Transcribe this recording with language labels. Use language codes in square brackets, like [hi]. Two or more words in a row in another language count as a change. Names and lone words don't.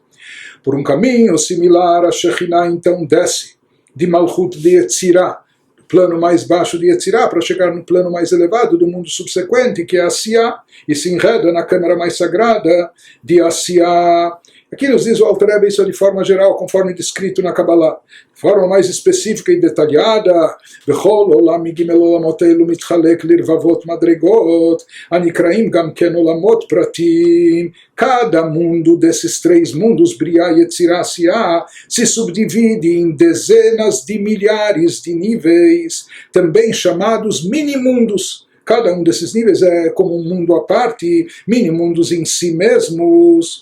[pt] Por um caminho similar, a Shekhinah então desce de Malchut de Yetzirah, do plano mais baixo de Yetzirah, para chegar no plano mais elevado do mundo subsequente, que é Asiá, e se enreda na câmara mais sagrada de Asiá. Aqui nos diz o Alter Rebbe isso de forma geral, conforme descrito na Kabbalah. De forma mais específica e detalhada, [he] בכל עולם מג' עולמות אלו מתחלק לרבבות מדרגות, הנקראים גם כן עולמות פרטיים. [pt] Cada mundo desses três mundos, Briá, Yetzirah, Asiá, se subdivide em dezenas de milhares de níveis, também chamados mini-mundos. Cada um desses níveis é como um mundo à parte, mini-mundos em si mesmos.